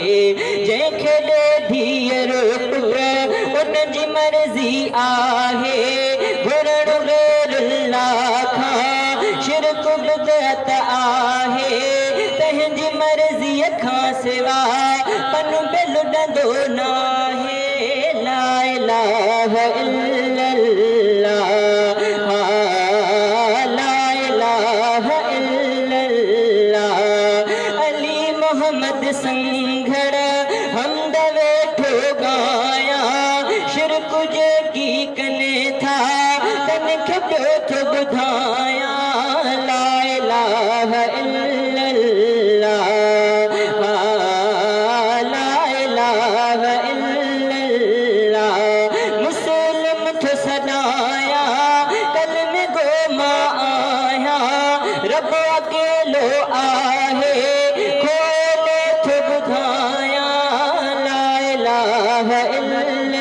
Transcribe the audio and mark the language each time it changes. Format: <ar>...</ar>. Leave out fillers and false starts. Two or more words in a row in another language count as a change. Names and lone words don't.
<sd>जंहिंखे ॾे धीअर पुट उन जी मर्ज़ी आहे घुरण गैरुल्लाह खां शिरक बिदअत आहे। तंहिंजी मर्ज़ीअ खां सिवा पन बि लुॾंदो नाहे</sd> <ar>لا إله إلا الله لا إله إلا الله.</ar> <sd>अली मोहम्मद संघड़ हमद वेठो गाया शिरक जेकी कने था तनखे ॿियो थो ॿुधाया</sd> <ar>لا إله إلا الله لا إله إلا الله.</ar> <sd>मुस्लिम थो सदाया कलमे गो मां आया रब अकेलो आहे खोले थो ॿुधाया</sd> <ar>لا إله إلا الله.</ar>